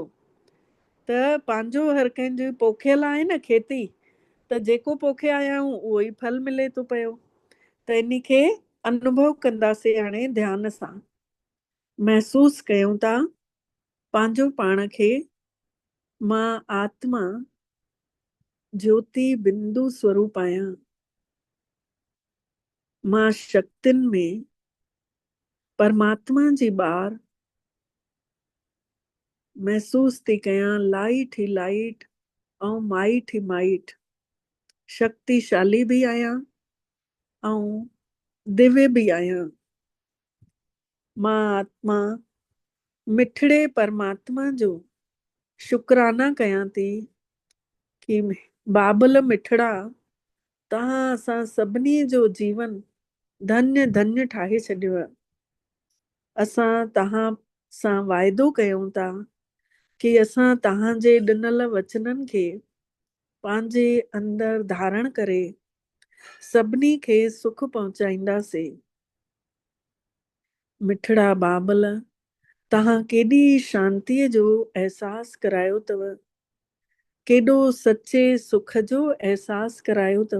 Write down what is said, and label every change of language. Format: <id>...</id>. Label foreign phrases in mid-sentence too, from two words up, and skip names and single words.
<sd>त पंहिंजो हर कंहिंजी पोखियल आहे न खेती, त जेको पोखे आया आहियूं उहो ई फल मिले थो पियो। त इन खे अनुभव कंदासीं हाणे ध्यान सां। महसूस कयूं था पंहिंजो पाण खे, मां आत्मा ज्योति बिंदु स्वरूप आहियां। मां शक्तियुनि में परमात्मा जी ॿार महसूस थी कयां, लाइट ई लाइट ऐं माइट ई माइट। शक्तिशाली बि आहियां ऐं दिव्य बि आहियां। मां आत्मा मिठड़े परमात्मा जो शुकराना कयां थी कि बाबल मिठड़ा तव्हां असां सभिनी जो जीवन धन्य धन्य ठाहे छॾियो आहे। असां तव्हां सां वाइदो कयूं था कि असां तव्हांजे ॾिनल वचननि खे पंहिंजे अंदरि धारण करे सभिनी खे सुख पहुचाईंदासीं। मिठड़ा बाबल, तव्हां केॾी शांतीअ जो अहसासु करायो अथव, केॾो सचे सुख जो अहसासु करायो अथव।</sd>